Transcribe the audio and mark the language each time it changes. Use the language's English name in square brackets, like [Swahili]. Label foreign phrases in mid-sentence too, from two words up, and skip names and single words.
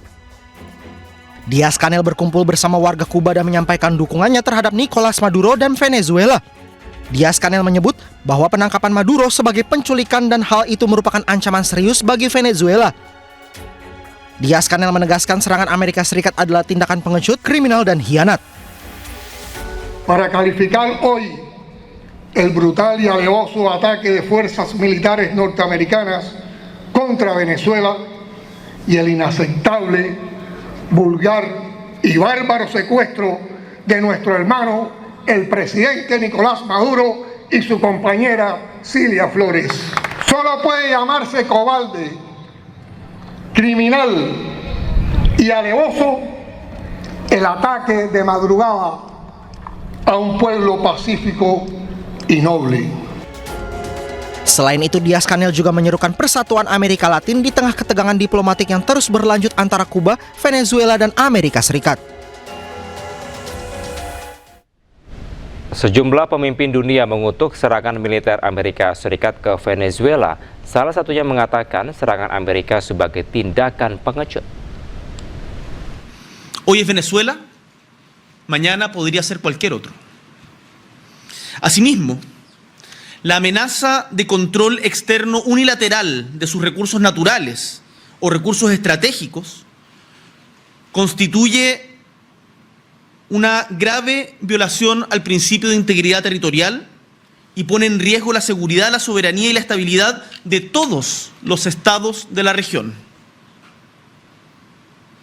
[Indonesian] Diaz-Canel berkumpul bersama warga Kuba dan menyampaikan dukungannya terhadap Nicolas Maduro dan Venezuela. Diaz-Canel menyebut bahwa penangkapan Maduro sebagai penculikan dan hal itu merupakan ancaman serius bagi Venezuela. Diaz-Canel menegaskan serangan Amerika Serikat adalah tindakan pengecut, kriminal, dan khianat. [Spanish] Para calificar hoy el brutal y alevoso ataque de fuerzas militares norteamericanas contra Venezuela y el inaceptable, vulgar y bárbaro secuestro de nuestro hermano, el presidente Nicolás Maduro y su compañera Cilia Flores. Solo puede llamarse cobarde, criminal y alevoso el ataque de madrugada a un pueblo pacífico y noble. [Indonesian] Selain itu, Diaz-Canel juga menyerukan persatuan Amerika Latin di tengah ketegangan diplomatik yang terus berlanjut antara Kuba, Venezuela, dan Amerika Serikat. Sejumlah pemimpin dunia mengutuk serangan militer Amerika Serikat ke Venezuela. Salah satunya mengatakan serangan Amerika sebagai tindakan pengecut. [Spanish] Hoy es Venezuela, mañana podría ser cualquier otro. Asimismo, la amenaza de control externo unilateral de sus recursos naturales o recursos estratégicos constituye una grave violación al principio de integridad territorial y pone en riesgo la seguridad, la soberanía y la estabilidad de todos los estados de la región.